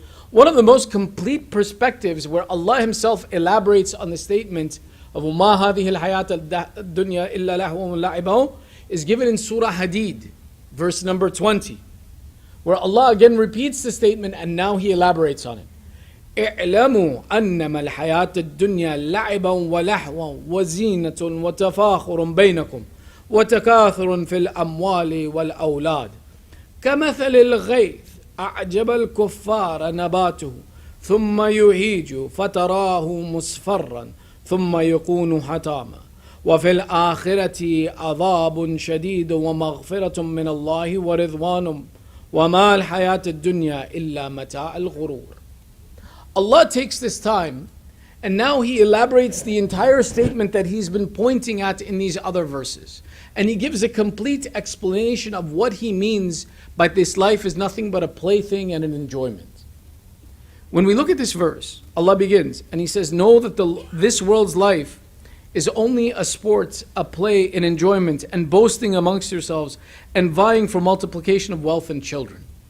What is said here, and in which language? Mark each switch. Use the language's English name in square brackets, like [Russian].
[English] One of the most complete perspectives where Allah Himself elaborates on the statement of [Arabic] وَمَا هَذِهِ الْحَيَاةَ الدُّنْيَا إِلَّا لَهْوٌ وَلَعِبٌ [English] is given in Surah Hadid, verse number 20, where Allah again repeats the statement and now He elaborates on it. [Arabic] اعلموا أنما الحياة الدنيا لعبا ولهوا وزينة وتفاخر بينكم وتكاثر في الأموال والأولاد كمثل الغيث أعجب الكفار نباته ثم يهيج فتراه مصفرا ثم يكون حطاما وفي الآخرة عذاب شديد ومغفرة من الله ورضوان وما الحياة الدنيا إلا متاع الغرور. [English] Allah takes this time and now He elaborates the entire statement that He's been pointing at in these other verses. And He gives a complete explanation of what He means by this life is nothing but a plaything and an enjoyment. When we look at this verse, Allah begins and He says, know that this world's life is only a sport, a play, an enjoyment, and boasting amongst yourselves and vying for multiplication of wealth and children.